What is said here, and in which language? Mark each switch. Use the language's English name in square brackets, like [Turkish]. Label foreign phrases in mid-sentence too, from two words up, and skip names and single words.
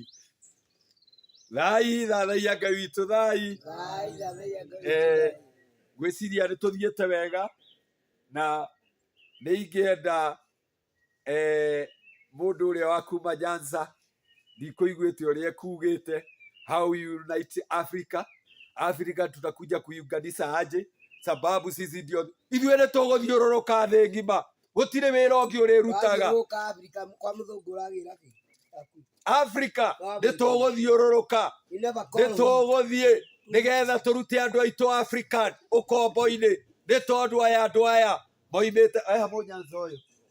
[Kikuyu] Thai thathaia Ngai witũ, thai. Ngwĩciria nĩ tũthiĩte wega, na nĩ ingĩenda mũndũ ũrĩa wa kuma Nyanza, ndikũiguĩte ũrĩa ekugĩte, [English] how you unite Africa. [Kikuyu] Africa [Swahili] tutakuja kuiunganisha aje, sababu sisi ndio [Kikuyu] ithuĩ nĩ tũgũthiũrũrũka thĩ ng'ima, gũtirĩ wĩra ũngĩ ũrĩrutaga. Africa nĩ tũgũthiũrũrũka, nĩ tũgũthiĩ nĩgetha tũrute andũ aitũ African ũkombo-inĩ, nĩ tondũ andũ aya moimĩte Nyanza ũyũ